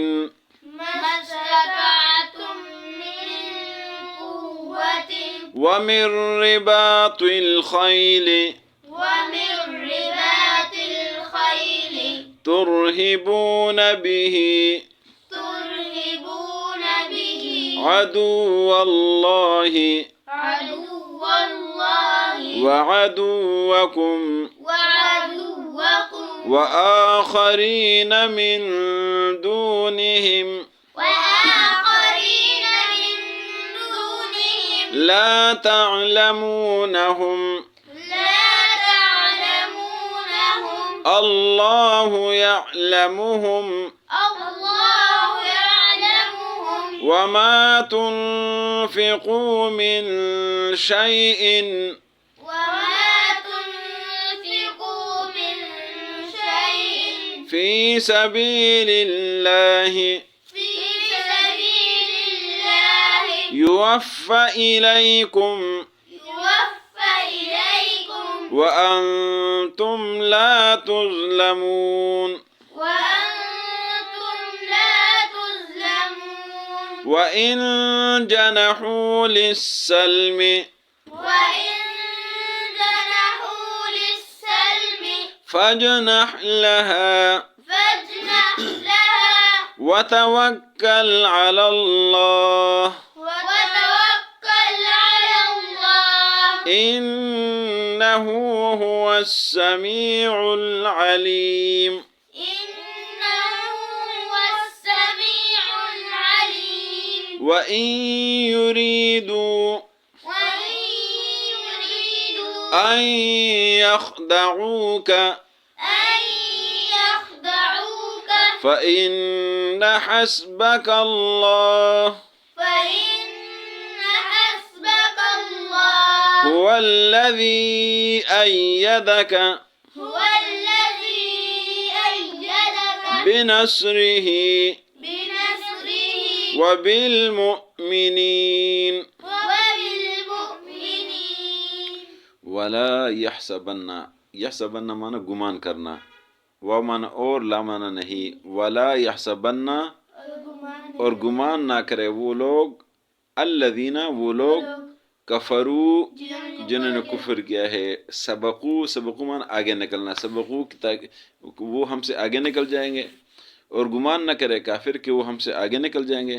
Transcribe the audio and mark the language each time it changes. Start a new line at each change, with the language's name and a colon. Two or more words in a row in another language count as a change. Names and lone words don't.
Arabic: ما استطعتم من قوة ومن رباط الخيل ومن رباط الخيل ترهبون به ترهبون به عدو الله عدو الله وعدوكم وعدوكم وآخرين من دونهم وآخرين من دونهم لا تعلمونهم لا تعلمونهم الله يعلمهم الله يعلمهم وما تنفقوا من شيء وما تنفقوا من شيء في سبيل الله في سبيل الله يوف إليكم يوف إليكم وأنتم لا تظلمون. وأنتم لا تظلمون وإن جنحوا للسلم وإن جنحوا للسلم فاجنح لها فاجنح لها وتوكل على الله وتوكل على الله إنه هو السميع العليم. إنه هو السميع العليم. وإن يريدوا وإن يريدوا أن يخدعوك أن يخدعوك فإن حسبك الله فإن حسبك الله هو الذي أيدك هو الذي أيدك بنصره بنصره وبالمؤمنين. وبالمؤمنين. ولا يحسبن,
Hindi: यहसबन्ना माना गुमान करना, व माना और, ला माना नहीं।
Arabic: ولا يحسبن
Hindi: और गुमान ना करे वो लोग, अल्लज़ीना वो लोग, कफरू जिन्होंने कुफर किया है,
Arabic: سبقوا سبقوا
Hindi: माना आगे निकलना, सबकू वो हमसे आगे निकल जाएंगे, और गुमान न करे काफिर कि वो हमसे आगे निकल जाएंगे।